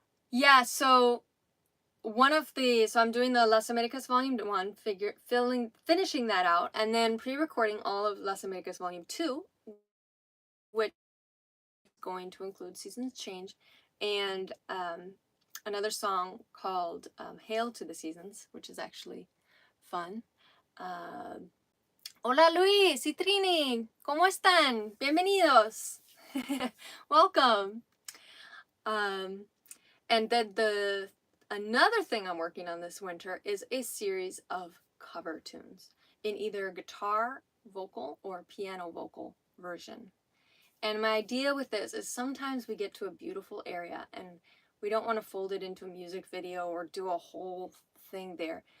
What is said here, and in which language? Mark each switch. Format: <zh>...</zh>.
<en>Yeah, so I'm doing the Las Americas Volume 1, finishing that out, and then pre-recording all of Las Americas Volume 2, which is going to include Seasons Change, and another song called Hail to the Seasons, which is actually fun.</en> <es>Hola Luis y Trini, ¿cómo están? Bienvenidos.</es> <en>Welcome. And then another thing I'm working on this winter is a series of cover tunes in either guitar vocal or piano vocal version. And my idea with this is sometimes we get to a beautiful area and we don't want to fold it into a music video or do a whole thing there.</en>